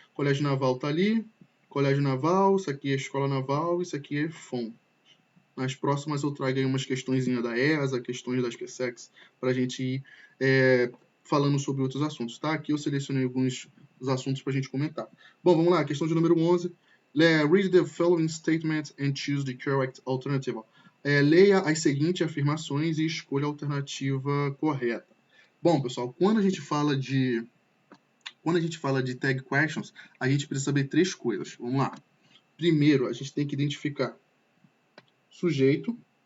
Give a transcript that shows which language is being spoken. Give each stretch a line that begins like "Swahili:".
Portuguese: Colégio Naval tá ali, Colégio Naval, isso aqui é Escola Naval, isso aqui é FOM. Nas próximas eu trago aí umas questõezinhas da ESA, questões das QSEX, para a gente ir falando sobre outros assuntos, tá? Aqui eu selecionei alguns dos assuntos para a gente comentar. Bom, vamos lá, questão de número 11.
English: Read the following statement and choose the correct alternative.
Portuguese: Leia as seguintes afirmações e escolha a alternativa correta. Bom, pessoal, quando a gente fala de tag questions, a gente precisa saber três coisas. Vamos lá. Primeiro, a gente tem que identificar sujeito.